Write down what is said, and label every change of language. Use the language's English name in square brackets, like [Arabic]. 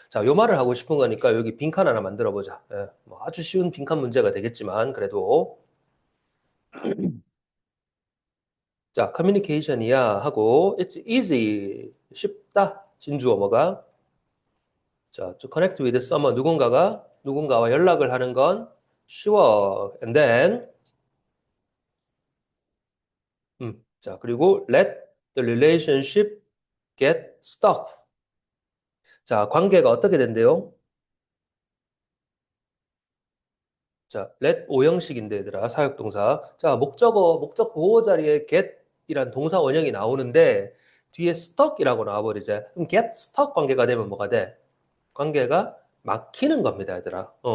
[Korean] 자, 요 말을 하고 싶은 거니까 여기 빈칸 하나 만들어 보자. 예, 뭐 아주 쉬운 빈칸 문제가 되겠지만 그래도 자, 커뮤니케이션이야 하고 [English] it's easy [Korean] 쉽다. 진주어 뭐가? 자, [English] to connect with someone [Korean] 누군가와 연락을 하는 건 쉬워. [English] And then 자, 그리고 let the relationship get stuck. [Korean] 자, 관계가 어떻게 된대요? 자, let 오형식인데 얘들아, 사역동사. 자, 목적 보호 자리에 get이란 동사 원형이 나오는데 뒤에 stuck이라고 나와버리자. 그럼 get stuck 관계가 되면 뭐가 돼? 관계가 막히는 겁니다, 얘들아.